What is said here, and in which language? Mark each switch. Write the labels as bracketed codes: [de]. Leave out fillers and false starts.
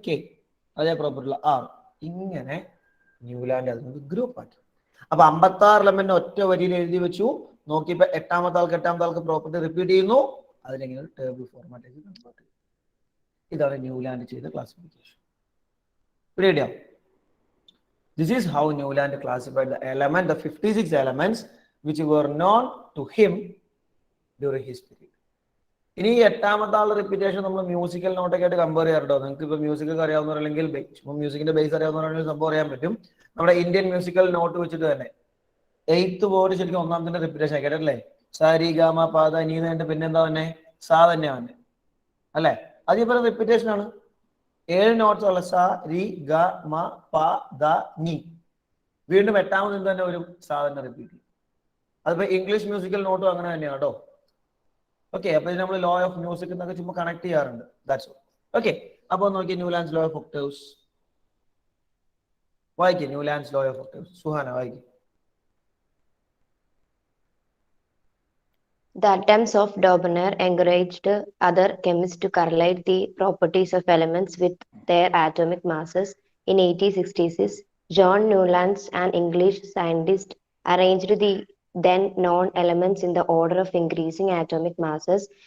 [ml] K, അതേ പ്രോപ്പർട്ടിയുള്ള R. ഇങ്ങനെ Newland അതുകൊണ്ട് ഗ്രൂപ്പ് ആക്കി. അപ്പൊ 56 എലമെന്റ് ഒറ്റ വരിയിൽ എഴുതി വെച്ചു. നോക്കിയപ്പോ എട്ടാമത്തെ ആൾക്ക് പ്രോപ്പർട്ടി റിപ്പീറ്റ് ചെയ്യുന്നു. അതിലെങ്ങനെ ഒരു ടേബിൾ ഫോർമാറ്റിലേക്ക് കൺവേർട്ട് ചെയ്യും. ഇതാണ് ന്യൂലാൻഡ് ചെയ്ത classification. പിടിയോ? [en] This is how Newland classified the 56 elements which were known to him during his period. [ml] ഇനി ഈ എട്ടാമത്തെ ആളുടെ റിപ്പീറ്റേഷൻ നമ്മൾ മ്യൂസിക്കൽ നോട്ടൊക്കെ ആയിട്ട് കമ്പയർ ചെയ്യാറുണ്ടോ? നിങ്ങൾക്ക് ഇപ്പൊ മ്യൂസിക് അറിയാവുന്നവരല്ലെങ്കിൽ മ്യൂസിക്കിന്റെ ബേസ് അറിയാവുന്നവരാണെങ്കിൽ സംഭവം അറിയാൻ പറ്റും. നമ്മുടെ ഇന്ത്യൻ മ്യൂസിക്കൽ നോട്ട് വെച്ചിട്ട് തന്നെ 8th വേർഡ് ശരിക്കും ഒന്നാമത്തെ റിപ്പീറ്റേഷൻ കേട്ടല്ലേ? സാരി ഗാമ പാത നീ എന്നിട്ട് പിന്നെന്താ തന്നെ സാ തന്നെയാണ് അല്ലെ? അതേപോലെ റിപ്പീറ്റേഷൻ ആണ്. 7 നോട്ട്സ് ഉള്ള സ രി ഗ മ പ ദ നീ. വീണ്ടും എട്ടാമത് എന്ത് തന്നെ ഒരു സാ തന്നെ റിപ്പീറ്റ് ചെയ്യും. അതിപ്പോ ഇംഗ്ലീഷ് മ്യൂസിക്കൽ നോട്ടും അങ്ങനെ തന്നെയാണ് കേട്ടോ. ഓക്കെ, അപ്പൊ ഇത് നമ്മൾ ലോ ഓഫ് മ്യൂസിക് എന്നൊക്കെ ചുമ്മാ കണക്ട് ചെയ്യാറുണ്ട്. [en] That's all. [ml] ഓക്കെ, അപ്പൊ നോക്കി ന്യൂലാൻഡ്സ് ലോ ഓഫ് ഒക്ടേവ്സ് വായിക്കും. ന്യൂലാൻഡ്സ് ലോ ഓഫ് ഒക്ടേവ്സ് സുഹാന വായിക്കും. [en] The attempts of Dobner encouraged other chemists to correlate the properties of elements with their atomic masses. In 1866, John Newlands, an English scientist, arranged the then known elements in the order of increasing atomic masses.